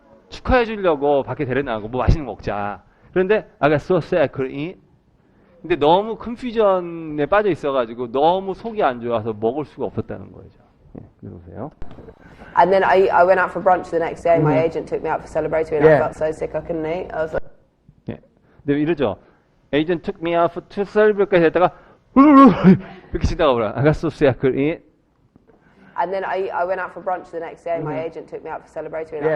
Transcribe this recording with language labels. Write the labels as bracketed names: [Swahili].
[Korean] 축하해 주려고 밖에 데려나가고 뭐 맛있는 거 먹자. 그런데 [English] I got so sick I couldn't eat. [Korean] 근데 너무 컨퓨전에 빠져 있어가지고 너무 속이 안 좋아서 먹을 수가 없었다는 거죠. 네, 그러세요. [English] And then I went out for brunch the next day. My agent took me out for celebratory, and I Yeah. felt so sick I couldn't eat. I was like, [Korean] 네. 근데 이러죠. [English] Agent took me out to celebrate [Korean] 까지 했다가 이렇게 치다가 뭐라 [English] I got so sick I couldn't eat. and then I went out for brunch the next day. My agent took me out for celebratory, and I